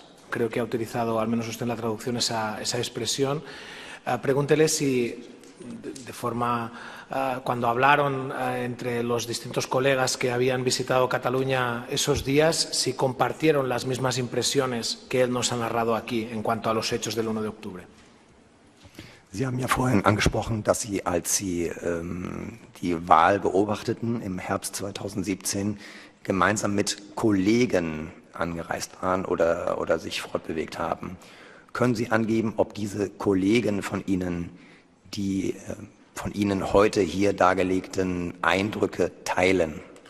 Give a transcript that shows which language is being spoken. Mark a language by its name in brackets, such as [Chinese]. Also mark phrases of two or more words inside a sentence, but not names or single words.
[Spanish] Creo que ha utilizado, al menos usted en la traducción, esa expresión. Pregúntele si, de forma, cuando hablaron entre los distintos colegas que habían visitado Cataluña esos días, si compartieron las mismas impresiones que él nos ha narrado aquí en cuanto a los hechos del 1 de octubre. [German] Sie haben ja vorhin angesprochen, dass Sie, als Sie die Wahl beobachteten im Herbst 2017, gemeinsam mit Kollegen angereist waren oder sich fortbewegt haben. Können Sie angeben, ob diese Kollegen von Ihnen die von Ihnen heute hier dargelegten Eindrücke teilen?